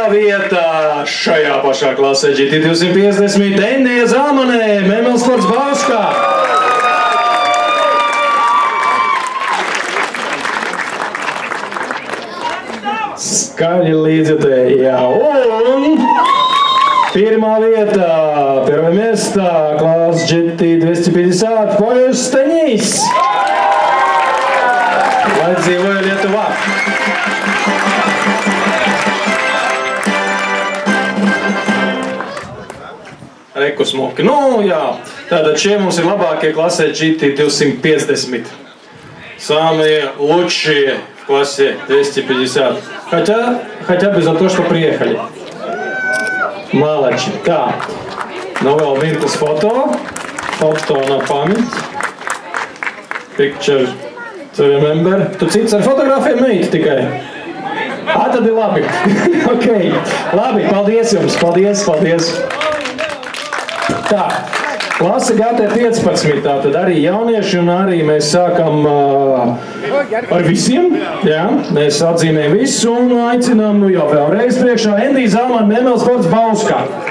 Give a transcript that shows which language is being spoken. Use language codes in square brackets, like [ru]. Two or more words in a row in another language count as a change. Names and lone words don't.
[lv] vietā šajā pašā klasē GT250 Enija Zalmanē, Memel Sports Bauskā. Skaļi līdzjutēji, jā. Un 1. vietā, 1. [ru] место, класс GT250, [lv] Poļus Staņīs. Lai dzīvoja Lietuvā. Rekusmoki. Nu, jā. Tātad šie mums ir labākie klasē GT250. [ru] Самые лучшие в классе 250. Хотя бы за то, что приехали. Молодцы. [lv] Tā. Nu vēl mirklis foto. [ru] Foto на память. [en] Picture to remember. [lv] Tu cits ar fotogrāfiem meiti tikai? Tad ir labi. Ok. Labi, paldies jums. Paldies. Tā, klase GT15, tātad arī jaunieši un arī mēs sākam ar visiem, jā, mēs atzīmējam visu un aicinām, nu jau vēlreiz priekšā, Endija Zalmana, Memel Sports Bauskā.